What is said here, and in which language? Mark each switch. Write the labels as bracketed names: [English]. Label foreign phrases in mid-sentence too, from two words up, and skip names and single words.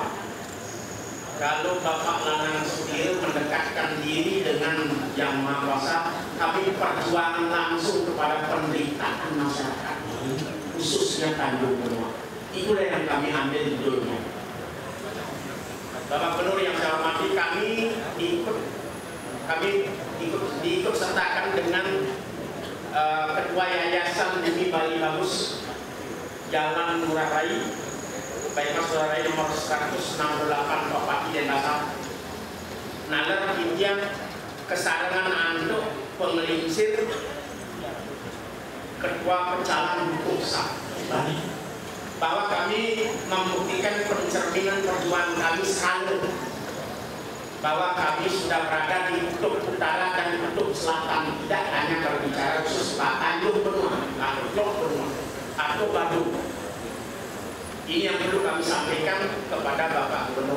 [Indonesian] Kalau Bapak Lanang Sudir mendekatkan diri dengan Yang Maha Kuasa, kami perjuangan langsung kepada penderitaan masyarakat ini, khususnya Tanjung Benoa. Itulah yang kami ambil judulnya. Bapak Gubernur yang saya hormati, kami diikut sertakan dengan Ketua Yayasan Bumi Bali Bagus Jalan Ngurah Rai, Baik Ngurah Rai nomor 168 Bupati Denpasar, Nalar Kintian Kesarangan Anduk Pengelingsir, Ketua Pecalang Buksa Bali, bahwa kami membuktikan pencerminan perjuangan kami selalu, bahwa kami sudah berada di kutub utara dan kutub selatan, tidak hanya berbicara khusus Tanjung Benoa atau Teluk Benoa atau Badung. Ini yang perlu kami sampaikan kepada Bapak Gubernur.